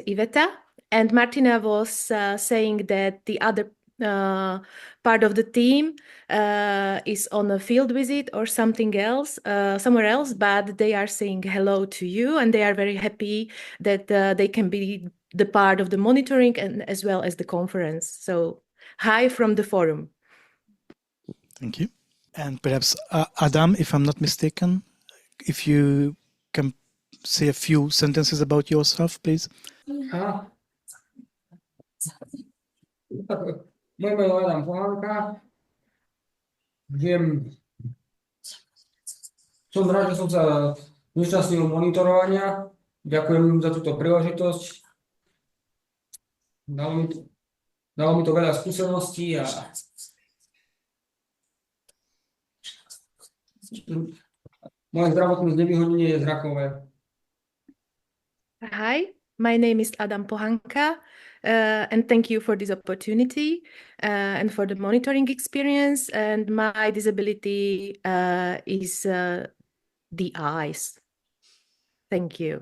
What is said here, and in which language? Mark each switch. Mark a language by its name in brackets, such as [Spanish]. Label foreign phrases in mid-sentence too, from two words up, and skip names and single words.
[English] And Martina was saying that the other part of the team is on a field visit or something else, somewhere else, but they are saying hello to you, and they are very happy that they can be the part of the monitoring and as well as the conference. So hi from the forum. Thank you. And perhaps Adam, if I'm not mistaken, if you can say a few sentences about yourself, please. [Slovak] Moje meno je Aneta Genova. Som rád, že som sa zúčastnil monitorovania. Ďakujem za túto príležitosť. Dalo mi to veľa skúseností a moje zdravotné znevýhodnenie je zrakové. [English] Hi, my name is Adam Pohanka. And thank you for this opportunity and for the monitoring experience. And my disability is the eyes. Thank you.